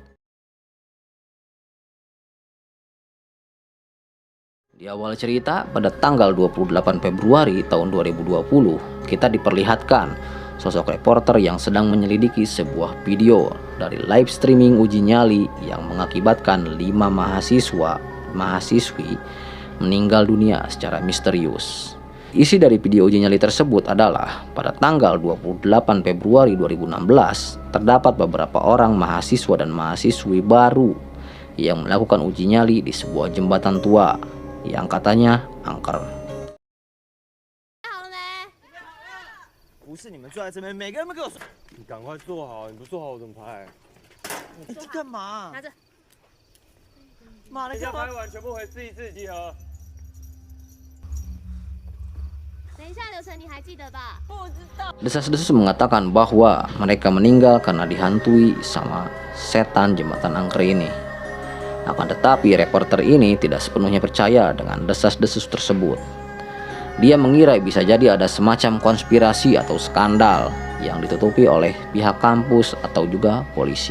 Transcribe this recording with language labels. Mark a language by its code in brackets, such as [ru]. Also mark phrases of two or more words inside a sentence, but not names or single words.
[id] Di awal cerita, pada tanggal 28 Februari tahun 2020, kita diperlihatkan sosok reporter yang sedang menyelidiki sebuah video dari live streaming uji nyali yang mengakibatkan 5 mahasiswi meninggal dunia secara misterius. Isi dari video uji nyali tersebut adalah pada tanggal 28 Februari 2016 terdapat beberapa orang mahasiswa dan mahasiswi baru yang melakukan uji nyali di sebuah jembatan tua yang katanya angker. [zh] 不是你们坐在这边，每个人都给我说，你赶快坐好，你不坐好我怎么拍？你这干嘛？拿着。妈的，要拍完全部回自己集合。等一下流程你还记得吧？不知道。 [id] Desas-desus mengatakan bahwa mereka meninggal karena dihantui sama setan jembatan angker ini. Akan tetapi reporter ini tidak sepenuhnya percaya dengan desas-desus tersebut. Dia mengira bisa jadi ada semacam konspirasi atau skandal yang ditutupi oleh pihak kampus atau juga polisi.